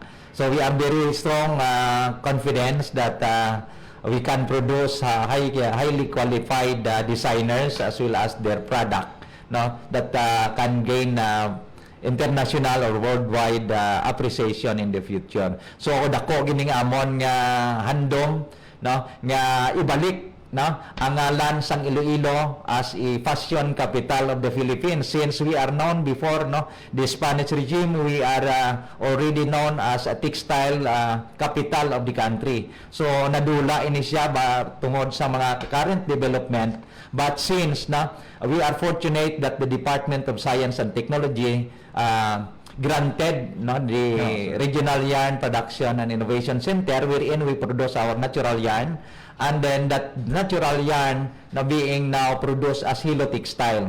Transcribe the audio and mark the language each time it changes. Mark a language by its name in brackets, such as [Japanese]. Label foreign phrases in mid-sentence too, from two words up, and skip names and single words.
[English] So we are very strong confidence that we can produce highly qualified designers as well as their product, that can gain international or worldwide appreciation in the future. [Hiligaynon] So dako gining amon nga handom, nga ibalik ang ngalan sang Iloilo [English] as a fashion capital of the Philippines. Since we are known before the Spanish regime, we are already known as a textile capital of the country. [Hiligaynon] So nadula ini siya tungod sa mga [English] current development, but since we are fortunate that the Department of Science and Technology granted the Regional Yarn Production and Innovation Center, wherein we produce our natural yarn, and then that natural yarn being now produced as Hilo Textile.